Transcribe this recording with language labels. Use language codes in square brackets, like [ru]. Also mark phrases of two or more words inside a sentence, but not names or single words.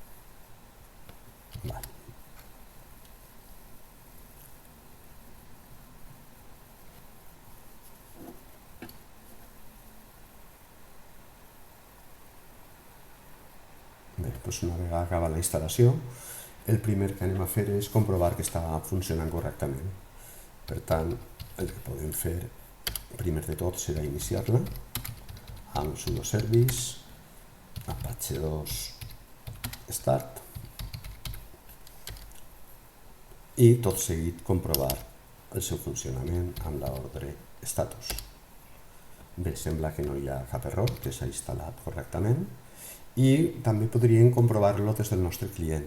[ca] Bé, doncs una vegada acabada la instal·lació, el primer que anem a fer és comprovar que està funcionant correctament. Per tant, el que podem fer primer de tot serà iniciar-la amb [en] sudo service apache 2 start [ca] i tot seguit comprovar el seu funcionament amb l'ordre status. Bé, sembla que no hi ha cap error, que s'ha instal·lat correctament i també podríem comprovar-lo des del nostre client.